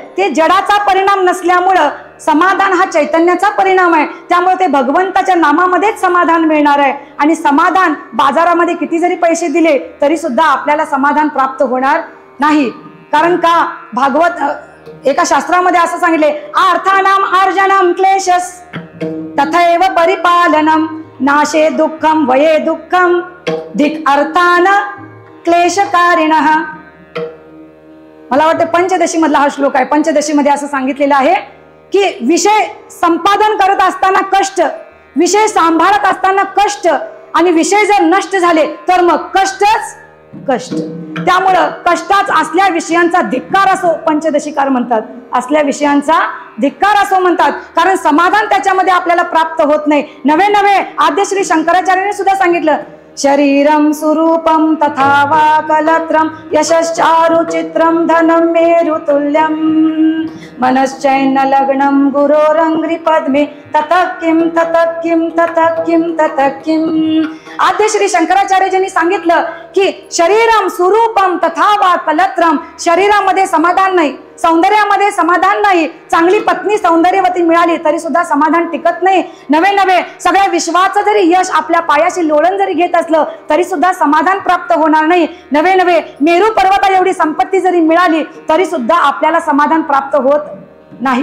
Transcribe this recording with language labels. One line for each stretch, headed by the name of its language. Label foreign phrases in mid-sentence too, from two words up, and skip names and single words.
Marathi: ते जडाचा परिणाम नसल्यामुळं समाधान हा चैतन्याचा परिणाम आहे. त्यामुळे ते भगवंताच्या नामामध्येच समाधान मिळणार आहे. आणि समाधान बाजारामध्ये किती जरी पैसे दिले तरी सुद्धा आपल्याला समाधान प्राप्त होणार नाही. कारण का? भागवत एका शास्त्रामध्ये असं सांगितले,
Sanskrit: अर्थानाम अर्जनम क्लेशस तथैव परिपालनम नाशे दुःखम वये दुःखम धिक अर्थान क्लेशकारिणः.
Marathi: मला वाटतं पंचदशी मधला हा श्लोक आहे. पंचदशी मध्ये असं सांगितलेलं आहे की विषय संपादन करत असताना कष्ट, विषय सांभाळत असताना कष्ट, आणि विषय जर नष्ट झाले तर मग कष्टच कष्ट. त्यामुळं कष्टाच असल्या विषयांचा धिक्कार असो, पंचदशीकार म्हणतात, असल्या विषयांचा धिक्कार असो म्हणतात. कारण समाधान त्याच्यामध्ये आपल्याला प्राप्त होत नाही. नवे नवे आद्य श्री शंकराचार्यांनी सुद्धा सांगितलं,
Sanskrit: शरीरम सुरूपम तथा वा कलत्रम यशश्चारु चित्रम धनम मेरुतुल्यम मनश्चैन लग्नम गुरोरंग्रि पद्मे ततः किम ततः किम ततः किम ततः किम.
Marathi: आद्य श्री शंकराचार्यांनी सांगितलं की
Sanskrit: शरीरम सुरूपम तथा वा कलत्रम,
Marathi: शरीरामध्ये समाधान नाही, सौंदर्यामध्ये समाधान नाही. चांगली पत्नी सौंदर्यवती मिळाली तरी सुद्धा समाधान टिकत नाही. नवे नवे सगळ्या विश्वाचं जरी यश आपल्या पायाशी लोळण जरी घेत असलं तरी सुद्धा समाधान प्राप्त होणार नाही. नवे नवे मेरू पर्वता एवढी संपत्ती जरी मिळाली तरी सुद्धा आपल्याला समाधान प्राप्त होत नाही.